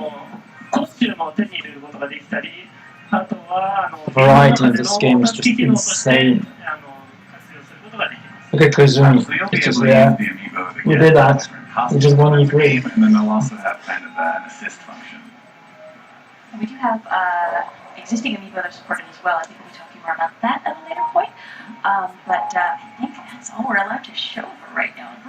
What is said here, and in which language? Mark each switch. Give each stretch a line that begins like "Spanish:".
Japanese: はコスチュームを手に入れることができたり、あとは
English: The variety of this game is just insane.
Japanese: 活用することができます。
English: Look at Kazumi. It's just, yeah, we did that. We just won E3. And then they'll also have kind of an assist function. We do have a existing amiibo that are supported as well. I think we'll be talking more about that at a later point. But I think that's all we're allowed to show for right now.